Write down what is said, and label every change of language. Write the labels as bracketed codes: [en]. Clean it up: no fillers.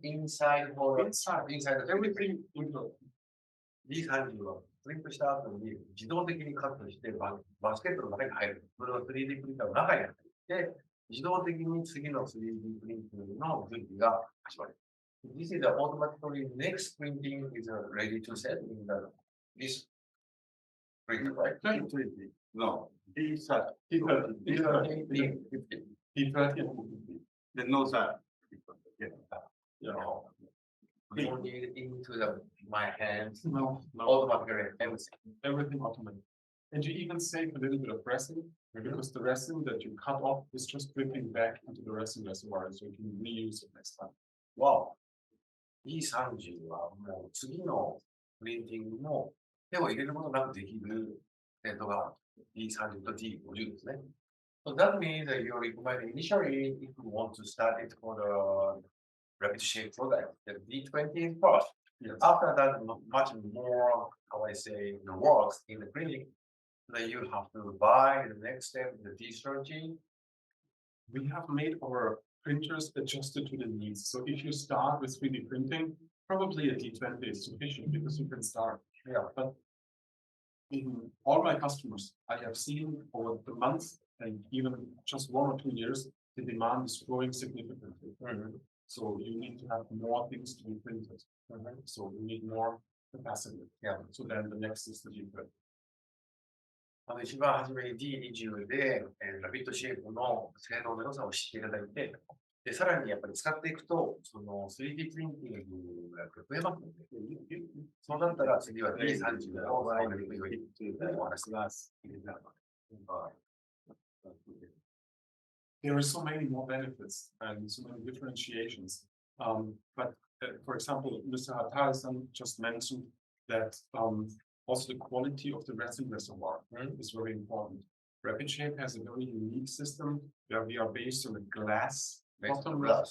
[en] Inside Everything included. [ja] D30 はプリントした後に自動的にカットしてバスケットの中に入る。それを 3D プリンターの中に入って、自動的に次の 3D プリントの準備が始まる。 [en] This is the automatically next printing is ready to set in this printer, right? No, D30. D30, D50. P30 and P50. Then no side. Yeah. Don't need into my hands, No, automatically, everything. everything automatic. And you even save a little bit of resin because the resin that you cut off is just dripping back into the resin reservoir, so you can reuse it next time. Wow. [ja] E30 はもう次のプリンティングも手を入れることなくできるテントが E30 と D50 ですね。 [en] So that means that you're recommending initially if you want to start it for the Rapidshape product, the D20 is first. Yes. After that, much more, how I say, the works in the clinic, then you have to buy the next step, the D30. We have made our printers adjusted to the needs. So if you start with 3D printing, probably a D20 is sufficient because you can start. Yeah. But in all my customers, I have seen over the months and even just 1 or 2 years, the demand is growing significantly. So you need to have more things to be printed. So you need more capacity. Yeah. So then the next is the D20. [ja] 一番初めに D20 で、ラビットシェイプの性能の良さを知っていただいて、でさらにやっぱり使っていくと、その 3D プリンティングが増えますので、そうなったら次は D30 を使われるようにというお話が入れたので。 [en] There are so many more benefits and so many differentiations. But for example, Mr. Hatari-san just mentioned that also the quality of the resin reservoir is very important. Rapidshape has a very unique system where we are based on a glass bottom.